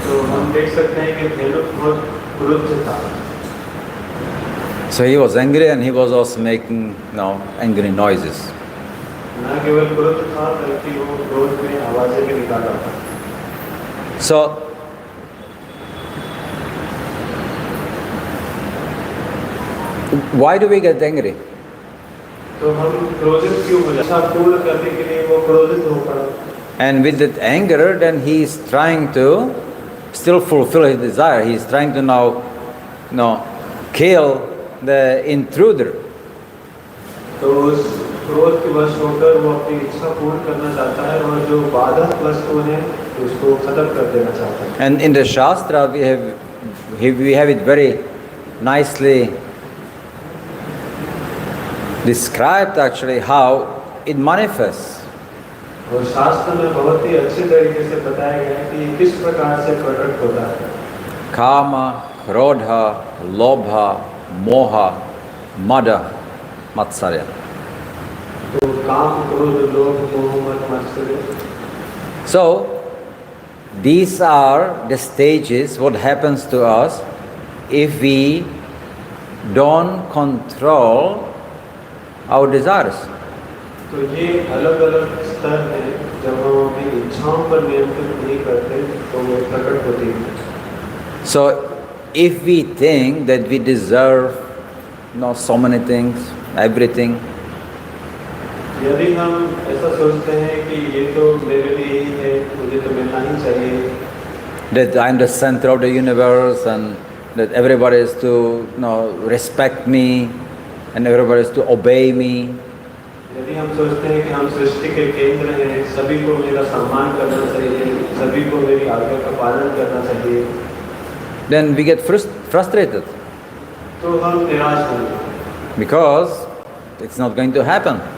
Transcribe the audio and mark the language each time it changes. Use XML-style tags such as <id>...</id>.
<hi>हम देख सकते हैं कि धेनुक बहुत क्रुद्ध था।</hi> <en>So he was angry and he was also making angry noises.</en> <hi>न केवल क्रोध था बल्कि वो क्रोध में आवाजें भी निकाल रहा था।</hi> <en>So why do we get angry?</en> <hi>तो हम क्रोधित क्यों हो जाते हैं? पूर्ण करने के लिए वो क्रोधित हो पड़ा।</hi> <en>And with that anger, then he is trying to still fulfill his desire. He is trying to now kill the intruder.</en> <hi>तो उस क्रोध के वश होकर वो अपनी इच्छा पूर्ण करना चाहता है और जो बाधक वस्तु है उसको खत्म कर देना चाहता है।</hi> <en>And in the Shastra we have it very nicely described actually how it manifests.</en> <hi>और शास्त्र में बहुत ही अच्छे तरीके से बताया गया है कि किस प्रकार से प्रकट होता है। Kama, Krodha, Lobha, Moha, Mada, Matsarya. तो काम, क्रोध, लोभ, मोह, मद, मत्सर्य।</hi> <en>So these are the stages what happens to us if we don't control our desires.</en> <hi>तो ये अलग-अलग स्तर हैं जब हम अपनी इच्छाओं पर नियंत्रण नहीं करते तो वो प्रकट होती है।</hi> <en>So if we think that we deserve so many things, everything,</en> <hi>यदि हम ऐसा सोचते हैं कि ये तो मेरे लिए ही है, मुझे तो मिलना ही चाहिए,</hi> <en>that I am the center of the universe and that everybody is to respect me and everybody is to obey me,</en> <hi>यदि हम सोचते हैं कि हम सृष्टि के केंद्र हैं, सभी को मेरा सम्मान करना चाहिए, सभी को मेरी आज्ञा का पालन करना चाहिए,</hi> <en>then we get frustrated</en> <hi>तो हम निराश होंगे</hi> <en>because it's not going to happen.</en>